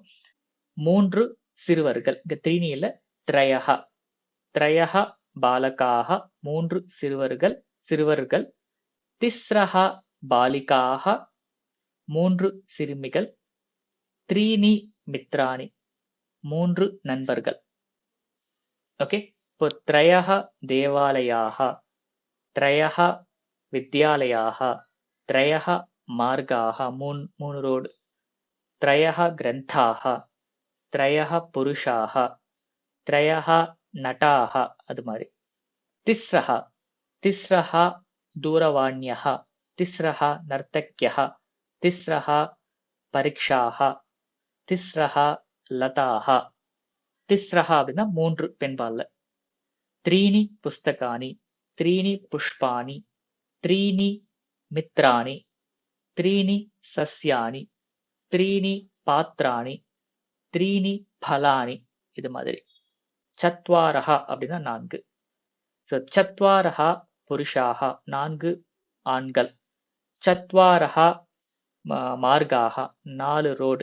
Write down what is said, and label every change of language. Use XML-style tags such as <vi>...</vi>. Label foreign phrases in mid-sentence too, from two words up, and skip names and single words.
<ta>3 சிறுவர்கள், இங்க 3 இல்ல,</ta> <sa>त्रयः, त्रयः बालकाः,</sa> <ta>3 சிறுவர்கள்,</ta> <sa>तिस्रः बालिकाः,</sa> <ta>3 சிறுமிகள்,</ta> <sa>त्रीणि मित्राणि,</sa> <ta>3 நண்பர்கள். ஓகே, இப்போ</ta> <sa>त्रयः देवालयाः, त्रयः विद्यालयाः, त्रयः मार्गाः,</sa> <ta>3 ரோடு,</ta> <sa>त्रयः ग्रन्थाः, त्रयः पुरुषाः, त्रयः नटाः,</sa> <ta>அது மாதிரி.</ta> <sa>तिस्रः दूरवाण्यः, तिस्रः नर्तक्यः, तिस्रः परीक्षाः, तिस्रः लताः.</sa> <ta>तिस्रः அப்படின்னா 3 பெண்பால்ல.</ta> <sa>त्रीणि पुस्तकानि, त्रीणि पुष्पाणि, त्रीणि मित्राणि, त्रीणि सस्यानि, त्रीणि पात्राणि, त्रीणि फलानि.</sa> <ta>இது மாதிரி சத்வாரஹா அப்படின்னா 4. ஸோ</ta> <sa>चत्वारः पुरुषाः</sa> <ta>4 ஆண்கள்,</ta> <sa>चत्वारः मार्गाः</sa> <ta>4 ரோடு,</ta>